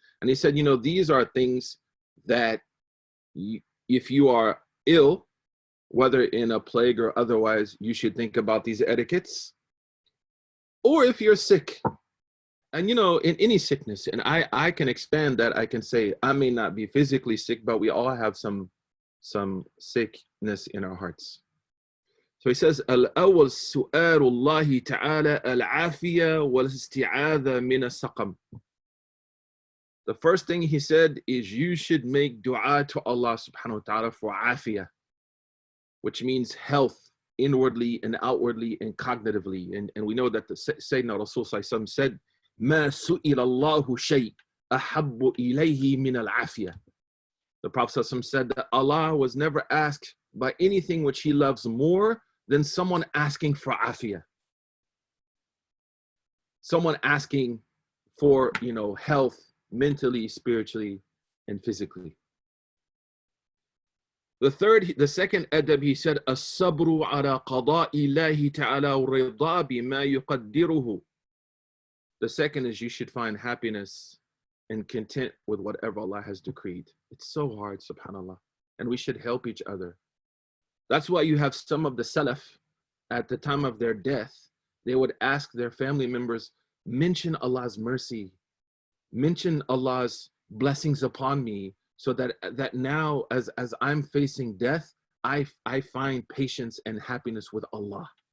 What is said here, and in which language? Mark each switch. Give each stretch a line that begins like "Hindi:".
English: And he said, you know, these are things that if you are ill, whether in a plague or otherwise, you should think about these etiquettes. Or if you're sick, and you know, in any sickness, and I can expand that, I can say, I may not be physically sick, but we all have some sickness in our hearts. So he says,
Arabic: الأول سؤال الله تعالى العافية والاستعاذة من السقم.
English: The first thing he said is you should make dua to Allah subhanahu wa ta'ala for afiyah, which means health inwardly and outwardly and cognitively. And we know that the Sayyidina Rasul said,
Arabic: مَا سُئِلَ اللَّهُ شَيْءٍ أَحَبُّ إِلَيْهِ مِنَ الْعَافِيَةِ.
English: The Prophet said that Allah was never asked by anything which he loves more than someone asking for afiyah. Someone asking for, you know, health, mentally, spiritually, and physically. The second adab, he said,
Arabic: الصبر على قضاء الله تعالى والرضا بما يقدره.
English: The second is you should find happiness and content with whatever Allah has decreed. It's so hard, subhanAllah. And we should help each other. That's why you have some of the Salaf at the time of their death, they would ask their family members, mention Allah's mercy, mention Allah's blessings upon me, so that now as I'm facing death, I find patience and happiness with Allah.